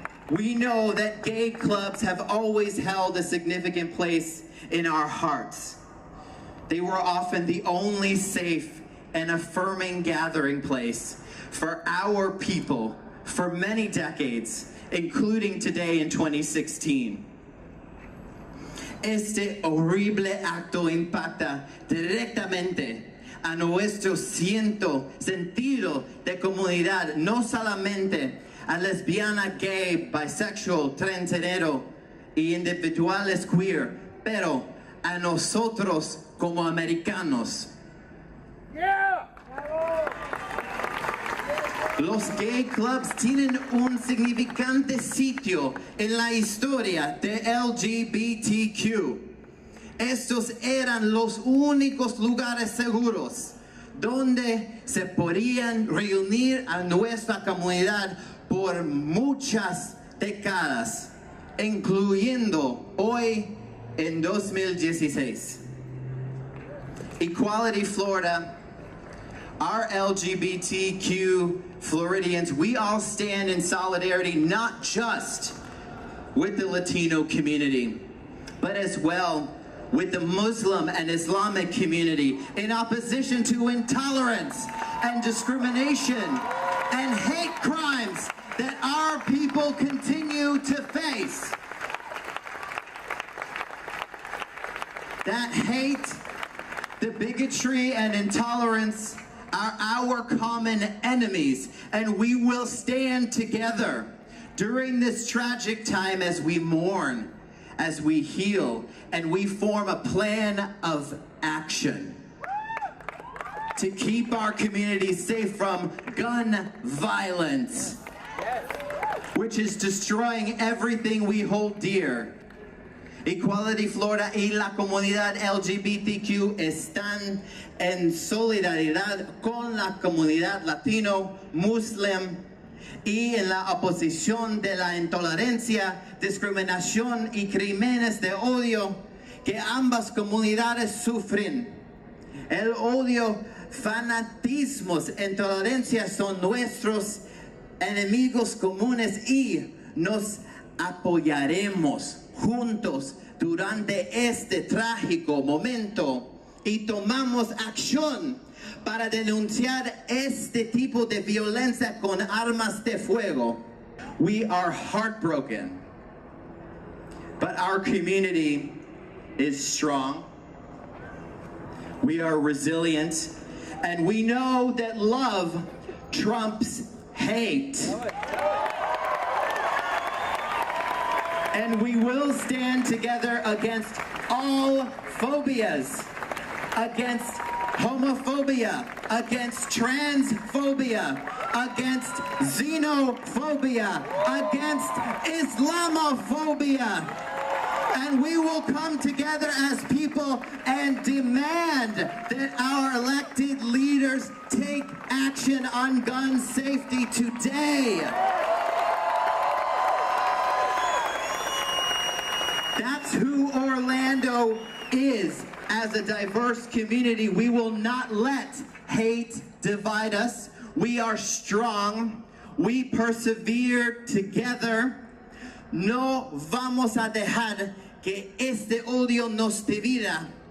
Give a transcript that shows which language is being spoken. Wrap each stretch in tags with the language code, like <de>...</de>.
<en>We know that gay clubs have always held a significant place in our hearts. They were often the only safe and affirming gathering place for our people for many decades, including today in 2016.</en> <es>Este horrible acto impacta directamente a nuestro sentido de comunidad, no solamente a lesbiana, gay, bisexual, transgénero y individuales queer, pero a nosotros como americanos. Yeah. Los</es> <en>gay clubs</en> <es>tienen un significante sitio en la historia de LGBTQ. Estos eran los únicos lugares seguros donde se podían reunir a nuestra comunidad por muchas décadas, incluyendo hoy en 2016.</es> <en>Equality Florida, our LGBTQ Floridians, we all stand in solidarity not just with the Latino community, but as well with the Muslim and Islamic community in opposition to intolerance and discrimination and hate crimes that our people continue to face. That hate, the bigotry and intolerance are our common enemies, and we will stand together during this tragic time as we mourn, as we heal, and we form a plan of action to keep our community safe from gun violence, which is destroying everything we hold dear.</en> <es>Equality Florida y la comunidad LGBTQ están en solidaridad con la comunidad latino, muslim y en la oposición de la intolerancia, discriminación y crímenes de odio que ambas comunidades sufren. El odio, fanatismos, intolerancia son nuestros enemigos comunes y nos apoyaremos juntos durante este trágico momento y tomamos acción para denunciar este tipo de violencia con armas de fuego.</es> <en>We are heartbroken, but our community is strong. We are resilient, and we know that love trumps hate. And we will stand together against all phobias, against homophobia, against transphobia, against xenophobia, against Islamophobia. And we will come together as people and demand that our elected leaders take action on gun safety today. That's who Orlando is. As a diverse community, we will not let hate divide us. We are strong. We persevere together.</en> <es>No vamos a dejar que este odio nos divida.</es>